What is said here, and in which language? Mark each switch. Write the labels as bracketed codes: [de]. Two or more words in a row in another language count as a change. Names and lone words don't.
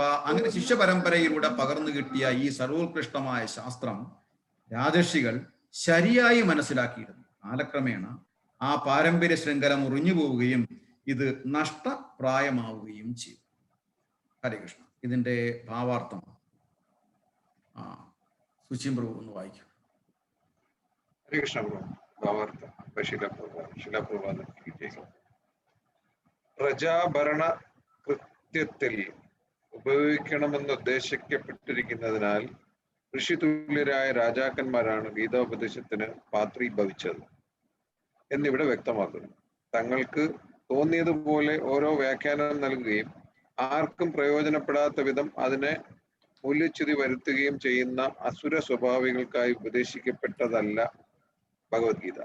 [ml] അങ്ങനെ ശിഷ്യ പരമ്പരയിലൂടെ പകർന്നു കിട്ടിയ ഈ സർവോത്കൃഷ്ടമായ ശാസ്ത്രം രാജർഷികൾ ശരിയായി മനസ്സിലാക്കിയിരുന്നു. കാലക്രമേണ ആ പാരമ്പര്യ ശൃംഖല മുറിഞ്ഞു പോവുകയും ഇത് നഷ്ടപ്രായമാവുകയും ചെയ്തു. ഹരേ കൃഷ്ണ. ഇതിന്റെ ഭാവാർത്ഥം സുശിമ്രു ഒന്ന് വായിക്കും. ഹരേ കൃഷ്ണ. ഭാവാർത്ഥ ശിലാപ്രഭാത പ്രജാഭരണ കൃത്യത്തിൽ ഉപയോഗിക്കണമെന്ന് ഉദ്ദേശിക്കപ്പെട്ടിരിക്കുന്നതിനാൽ ഋഷിതുല്യരായ രാജാക്കന്മാരാണ് ഗീതോപദേശത്തിന് പാത്രീഭവിച്ചത് എന്നിവിടെ വ്യക്തമാക്കുന്നു. തങ്ങൾക്ക് തോന്നിയതുപോലെ ഓരോ വ്യാഖ്യാനം നൽകുകയും ആർക്കും പ്രയോജനപ്പെടാത്ത വിധം അതിനെ മൂല്യച്യുതി വരുത്തുകയും ചെയ്യുന്ന അസുര സ്വഭാവികൾക്കായി ഉപദേശിക്കപ്പെട്ടതല്ല ഭഗവത്ഗീത.